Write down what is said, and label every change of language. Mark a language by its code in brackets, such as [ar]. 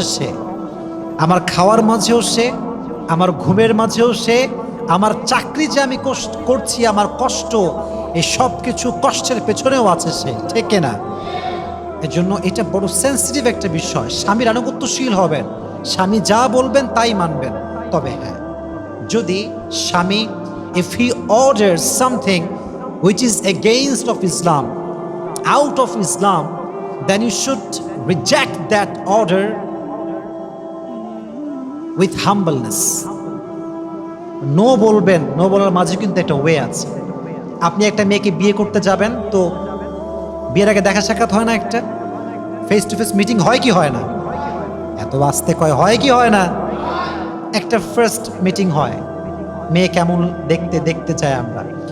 [bn] সে আমার খাওয়ার মাঝেও সে, আমার ঘুমের মাঝেও সে, আমার চাকরি যে আমি করছি, আমার কষ্ট, এই সব কিছু কষ্টের পেছনেও আছে সে। ঠিক না? এজন্য এটা বড় সেন্সিটিভ একটা বিষয়। স্বামীর আনুগত্যশীল হবেন, স্বামী যা বলবেন তাই মানবেন। তবে হ্যাঁ, যদি স্বামী, [en] if he orders something which is against of Islam, out of Islam, then you should reject that order with humbleness. [bn] No বলবেন, নো বলার মাঝে কিন্তু একটা ওয়ে আছে। আপনি একটা মেয়েকে বিয়ে করতে যাবেন, তো বিয়ের আগে দেখা সাক্ষাৎ হয় না, একটা ফেস টু ফেস মিটিং হয় কি হয় না? এত আস্তে কয়, হয় কি হয় না? একটা ফার্স্ট মিটিং হয়, মেয়ে কেমন দেখতে দেখতে চাই আমরা।